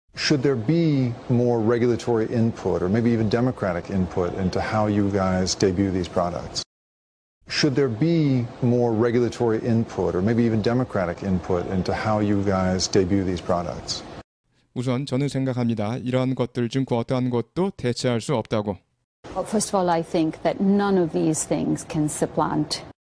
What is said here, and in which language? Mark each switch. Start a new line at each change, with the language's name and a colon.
English: Should there be more regulatory input, or maybe even democratic input, into how you guys debut these products? Should there be more regulatory input, or maybe even democratic input, into how you guys debut these products?
Korean: 우선 저는 생각합니다. 이러한 것들 중 그 어떠한 것도 대체할 수 없다고.
English: Well, first of all, I think that none of these things can supplant.